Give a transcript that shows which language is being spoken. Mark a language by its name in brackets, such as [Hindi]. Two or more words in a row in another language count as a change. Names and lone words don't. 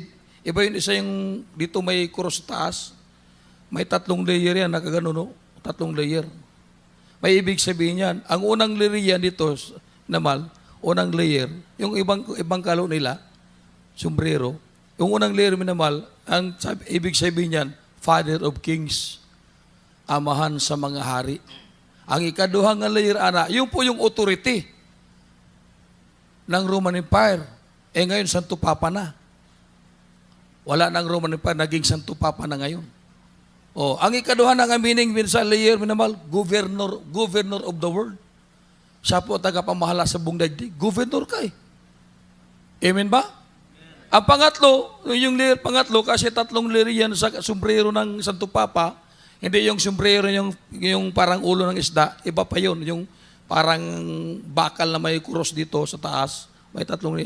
[Filipino] Iba yung isa yung dito may cross sa taas. May 3 layer yan, nakagano no? 3 layer. May ibig sabihin yan. Ang unang layer yan dito, namal, unang layer, yung ibang kalo nila, sombrero, yung unang layer minamal, ang ibig sabihin yan, [English] Father of Kings, [Cebuano] amahan sa mga hari. Ang ikaduhang layer, [Filipino] yung po yung authority ng Roman Empire. Ngayon, Santo Papa na. Wala nang Roman Empire, naging Santo Papa na ngayon. [Cebuano] Ang ikaduha ng meaning sa layer, minamal, [English] governor of the world. [Filipino] Siya po tagapamahala sa buong daigdig. Governor ka eh. Amen ba? Ang pangatlo, yung layer pangatlo, kasi 3 layer yan sa sombrero ng Santo Papa, hindi yung sombrero yung parang ulo ng isda, iba pa yun, yung parang bakal na may cross dito sa taas, may 3 layer.